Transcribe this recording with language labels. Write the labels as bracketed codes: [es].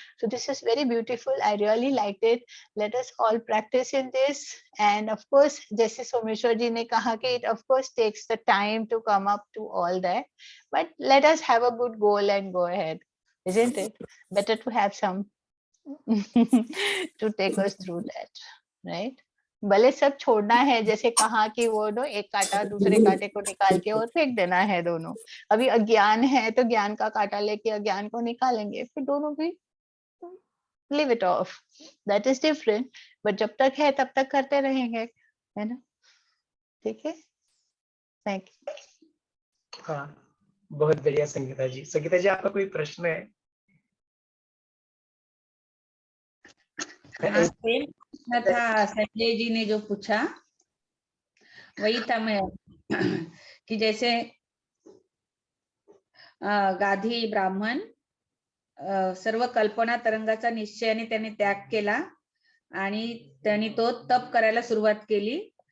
[en] So this is very beautiful. I really liked it. Let us all practice in this. And of course, [hi] जैसे सोमेश्वर जी ने कहा कि [en] it of course takes the time to come up to all that, but let us have a good goal and go ahead. Isn't it? Better to have some to take us through that, right? [hi] भले सब छोड़ना है, जैसे कहा कि वो no एक कांटा दूसरे कांटे को निकाल के और फेंक देना है दोनों. अभी अज्ञान है तो ज्ञान का कांटा लेके अज्ञान को निकालेंगे, फिर दोनों भी [en] leave it off. That is different. [hi] But जब तक है तब तक करते रहेंगे, है ना? ठीक है? [en] Thank you. [hi] हाँ, बहुत बढ़िया संगीता जी. संगीता जी, आपका कोई प्रश्न है? हाँ, सेम प्रश्न था संजय जी ने जो पूछा, वही था मैं कि जैसे [mr] गाधी ब्राह्मण सर्व कल्पना तरंगाचा निश्चयाने त्याने त्याग केला आणि त्यांनी तो तप करायला सुरुवात केली.